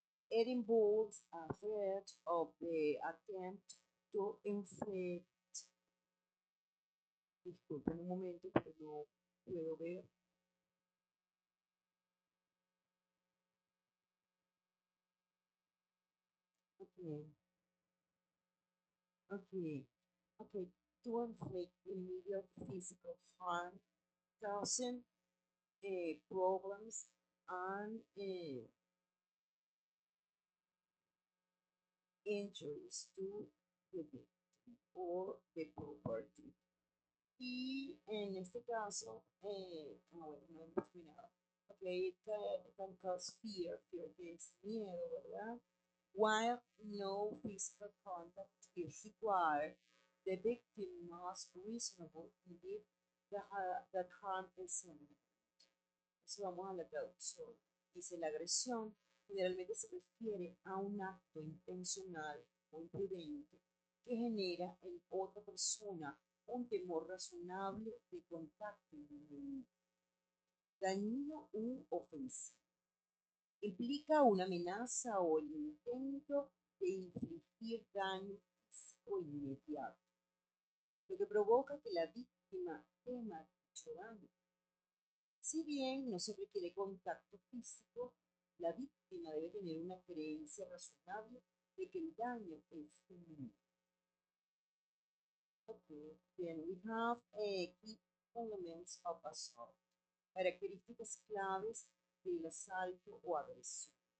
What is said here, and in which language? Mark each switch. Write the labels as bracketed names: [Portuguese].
[English] It involves a threat of the attempt to inflict. [Spanish] Disculpen un momento, pero no puedo ver. [English] Okay. Okay. Okay. To inflict immediate physical harm, causing problems and injuries to the victim or the property. [Spanish] Y en este caso, bueno, no hemos terminado. [English] Ok, it can cause fear, fear [Spanish] que es miedo, ¿verdad? [English] While no physical contact is required, the victim must reasonably believe that harm is imminent. [Spanish] Entonces vamos a la traducción. Dice, la agresión generalmente se refiere a un acto intencional o imprudente que genera en otra persona un temor razonable de contacto inmediato, dañino u ofensivo. Implica una amenaza o el intento de infligir daño físico inmediato, lo que provoca que la víctima tema dicho daño. Si bien no se requiere contacto físico, la víctima debe tener una creencia razonable de que el daño es inminente. [English] Okay. Then we have key elements of assault. [Spanish] Características claves del asalto o agresión.